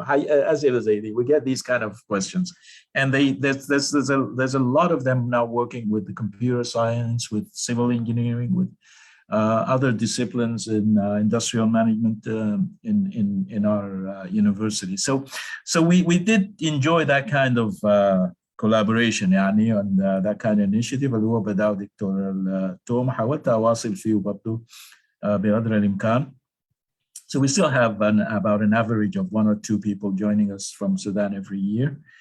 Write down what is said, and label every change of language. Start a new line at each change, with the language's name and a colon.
English: As we get these kind of questions, and there's a lot of them now working with the computer science, with civil engineering, with other disciplines in industrial management in our university. So we did enjoy that kind of collaboration يعني and that kind of initiative
Arabic: اللي هو بدأ دكتور توم. حاولت أواصل فيه برضه بقدر الإمكان.
English: So we still have about an average of 1 or 2 people joining us from Sudan every year.